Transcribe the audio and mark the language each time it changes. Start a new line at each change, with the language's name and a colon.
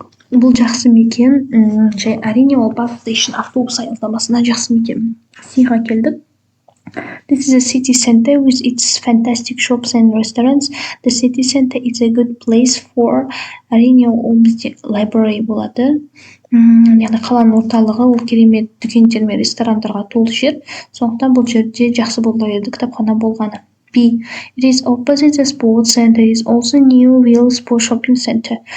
Kazakh: Бұл жақсы мекен, әрине ол bus station, автобус аялдамасына жақсы мекен. Сиға келдік.
English: This is a city center with its fantastic shops and restaurants. The city center is a good place for.
Kazakh: Әрине ол бізде library болады. Яғни қаланың орталығы, ол керемет дүкендер мен ресторандарға толы жер. Сондықтан бұл жерде жақсы болар еді кітапхана болғаны.
English: B. It is opposite the sports center. It is also New Wheel Sport Shopping Center.